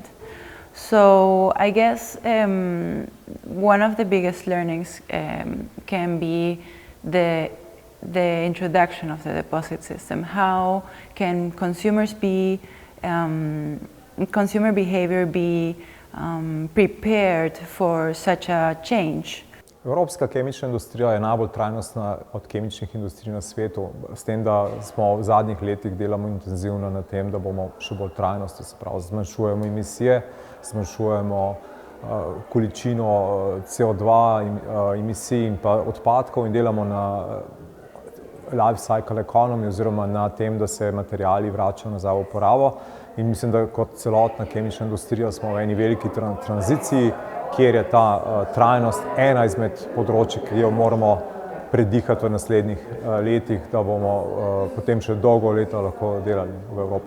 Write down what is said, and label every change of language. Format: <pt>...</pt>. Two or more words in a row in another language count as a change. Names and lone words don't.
<en>So I guess one of the biggest learnings can be the introduction of the deposit system. How can consumers be, consumer behavior be prepared for such a change?</en> <sl>Evropska kemična industrija je najbolj trajnostna od kemičnih industrij na svetu, s tem, da smo v zadnjih letih delamo intenzivno na tem, da bomo še bolj trajnostni, se pravi, zmanjšujemo emisije, zmanjšujemo količino CO2 emisij in pa odpadkov in delamo na</sl> <en>life cycle economy</en> <sl>oziroma na tem, da se materijali vračajo nazaj v uporabo. In mislim, da kot celotna kemična industrija smo v eni veliki tranziciji, kjer je ta trajnost ena izmed področij, ki jo moramo predihati v naslednjih letih, da bomo potem še dolgo leta lahko delali v Evropi.</sl>